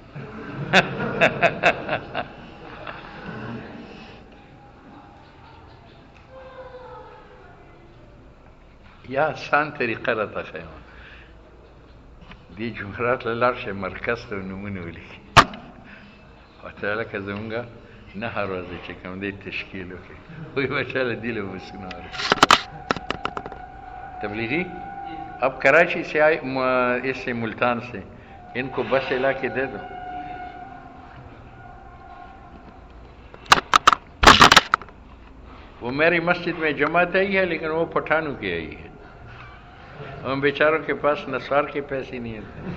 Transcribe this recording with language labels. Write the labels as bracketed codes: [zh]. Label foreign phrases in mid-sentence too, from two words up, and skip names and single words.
[ps] یا آسان طریقه راته ښیم، دې جمعرات له لاړ شئ مرکز ته نومونه ولیکي، ورته لکه زمونږ 9 ورځې چې کوم دی تشکیل وکړي، وایي بچه له دې له بسونه ورکړي. [ur] تبلیغی اب کراچی سے آئے، اس سے ملتان سے، ان کو بس لا کے دے دو. وہ میری مسجد میں جماعت آئی ہے لیکن وہ پٹھانوں کی آئی ہے، ان بیچاروں کے پاس نصار کے پیسے نہیں ہیں.